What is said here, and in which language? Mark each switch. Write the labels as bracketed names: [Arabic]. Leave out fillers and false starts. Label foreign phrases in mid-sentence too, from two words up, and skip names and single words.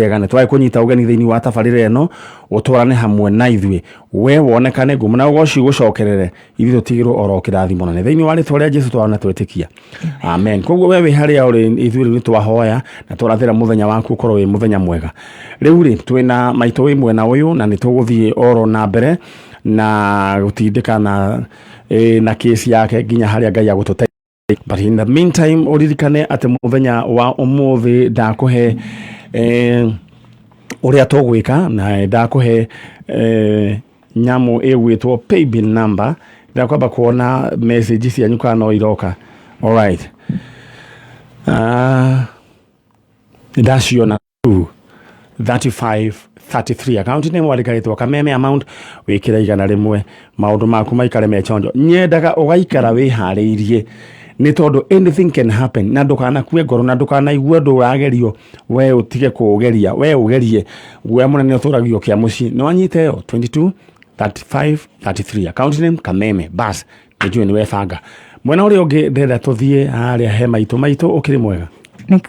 [Kikuyu] Nĩ twagĩ kũnyita ũgeni thĩinĩ wa tabarĩra ĩno ũtwarane hamwe na ithuĩ we wonekane ngumo na ũgoci gũcokerere ithuĩ tũtigĩrwo oro kĩrathimo na thĩinĩ wa rĩĩtwa rĩa Jesũ twana twĩtĩkia amen. Koguo we wĩ harĩa ũrĩ ithuĩ nĩ twahoya na tũrathĩra mũthenya waku ũkorwo wĩ mũthenya mwega. Rĩu rĩ twĩna maitũ wĩ mwena ũyũ na nĩ tũgũthiĩ oro na mbere na gũtindĩka na kesi yake nginya harĩa Ngai agũtũteithia. [English] But in the meantime [Kikuyu] uririkane atĩ mũthenya wa ũmũthĩ ndakũhe ũrĩa tũgwĩka na ndakũhe nyamũ ĩgwĩtwo [English] paybill number. [Kikuyu] Ndakwamba kuona message cianyu kana no iroka. [English] All right. [Kikuyu] Ndaciona 3533 [English] account name [Kikuyu] wandĩkĩtwo Kameme amount wĩkĩra igana rĩmwe maũndũ maku maikare mechonjo. Nyendaga ũgaikara wĩharĩirie nĩ tondũ [English] anything can happen [Kikuyu] na ndũkanakue ngoro na ndũkanaigue ũndũ ũragerio we ũtige kũũgeria we ũgerie guoya mũnene ũtũragio kĩa mũciĩ nĩ wanyite yo 223533 [English] account name [Kikuyu] Kameme bas nĩnjũĩ nĩ webanga. Mwena ũrĩa ũngĩ ndĩrenda tũthiĩ harĩa he maitũ ũkĩrĩ mwega.